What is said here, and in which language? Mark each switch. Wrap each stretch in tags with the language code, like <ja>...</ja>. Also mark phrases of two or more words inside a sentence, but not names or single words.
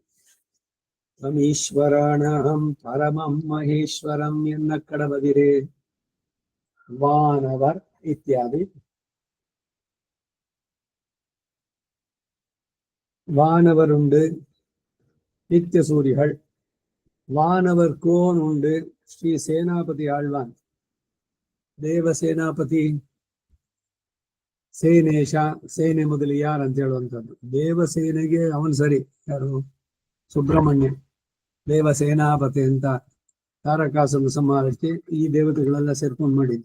<sa>ईश्वराणां परमं महेश्वरम्</sa> <ta>என்ன கடவதிரே. வானவர் இத்தியாதி. வானவர் உண்டு, நித்திய சூரிகள். வானவர் கோன் உண்டு, ஸ்ரீ சேனாபதி ஆழ்வான்.</ta> <kn>ದೇವ ಸೇನಾಪತಿ, ಸೇನೇಶ, ಸೇನೆ ಮೊದಲಿಯಾರ್ ಅಂತ ಹೇಳುವಂಥದ್ದು. ದೇವಸೇನೆಗೆ ಅವನು ಸರಿ, ಯಾರು? ಸುಬ್ರಹ್ಮಣ್ಯ ದೇವ ಸೇನಾಪತಿ ಅಂತ ತಾರಕಾಸುರ ಸಂಹಾರಕ್ಕೆ ಈ ದೇವತೆಗಳೆಲ್ಲ ಸೇರ್ಕೊಂಡು ಮಾಡಿದ್ದು.</kn>